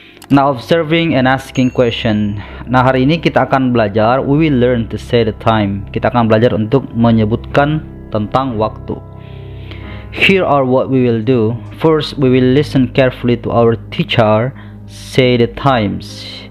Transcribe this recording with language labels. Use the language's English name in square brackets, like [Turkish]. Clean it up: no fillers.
[English] Now, observing and asking question. [Indonesian] Nah, hari ini kita akan belajar, [English] we will learn to say the time. [Indonesian] Kita akan belajar untuk menyebutkan tentang waktu. [English] Here are what we will do. First, we will listen carefully to our teacher say the times.